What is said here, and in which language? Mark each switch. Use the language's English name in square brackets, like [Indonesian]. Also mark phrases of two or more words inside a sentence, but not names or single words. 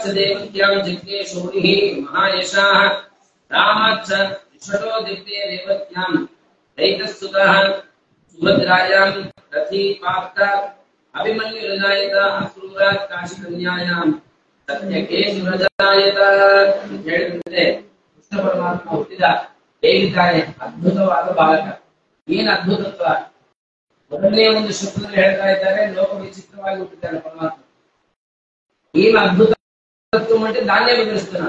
[Sanskrit] దేవత్యాం జగ్గే శౌరిః మహాయశాః రామాచ్చ రిషటో దివ్యే దేవత్యాం దైతస్తుతః సుభద్రాయాం రథీ పాప్త అభిమన్యురజాయత అక్రూరాత్ కాశీకన్యాయాం ಸತ್ಯಕೇಶು ರಜಾಯತ [Kannada] ಹೇಳಿದ್ರೆ ಕೃಷ್ಣ ಪರಮಾತ್ಮ ಹುಟ್ಟಿದ ಹೇಗಿದ್ದಾನೆ, ಅದ್ಭುತವಾದ ಬಾಲಕ. ಏನ್ ಅದ್ಭುತತ್ವ, ಮೊದಲನೇ ಒಂದು ಶಬ್ದದಲ್ಲಿ ಹೇಳ್ತಾ ಇದ್ದಾರೆ, ಲೋಕ ವಿಚಿತ್ರವಾಗಿ ಹುಟ್ಟಿದ್ದಾನೆ ಪರಮಾತ್ಮ. ಏನ್ ಅದ್ಭುತತ್ವ అంటే ದಾನ್ಯ ವಿವರಿಸ್ತಾನೆ.